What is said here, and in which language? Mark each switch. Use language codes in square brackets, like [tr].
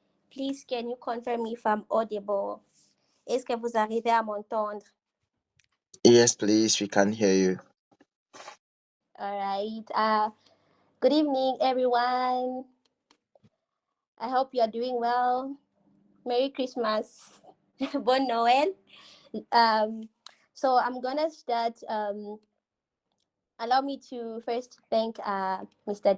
[en] Please, can you confirm if I'm audible? [fr] Est-ce que vous arrivez à m'entendre? [en] Yes, please, we can hear you. All right. Good evening, everyone. I hope you are doing well. Merry Christmas. [fr] Bon Noël. [en] So I'm gonna start. Allow me to first thank Mr.